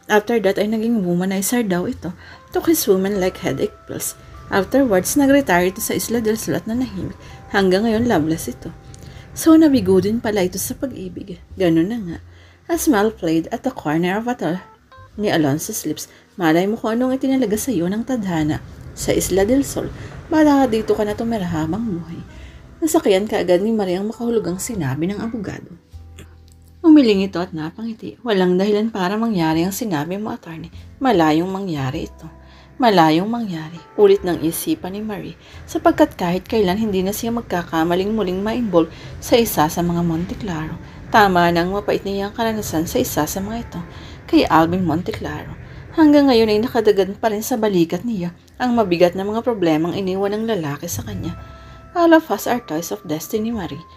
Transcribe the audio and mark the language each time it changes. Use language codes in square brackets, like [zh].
[tl] After that ay naging womanizer daw ito. [en] Took his woman like headache pills. [tl] Afterwards, nag-retire ito sa Isla del Sol at nanahimik. Hanggang ngayon, loveless ito. So, nabigo din pala ito sa pag-ibig. Ganun na nga. [en] A smile played at the corner of a ni Alonso's lips. [tl] Malay mo kung anong itinalaga sa iyo ng tadhana. Sa Isla del Sol, bala ka dito ka na tumira habang buhay. Nasakyan ka agad ni Marie ang makahulugang sinabi ng abogado. Umiling ito at napangiti. Walang dahilan para mangyari ang sinabi mo, attorney. Malayong mangyari ito. Malayong mangyari. Ulit ng isipan ni Marie. Sapagkat kahit kailan hindi na siya magkakamaling muling ma-involve sa isa sa mga Monteclaro. Tama na ang mapait niyang karanasan sa isa sa mga ito. Kay Alvin Monteclaro. Hanggang ngayon ay nakadagan pa rin sa balikat niya ang mabigat na mga problemang iniwan ng lalaki sa kanya. [en] All of us are toys of destiny, Marie.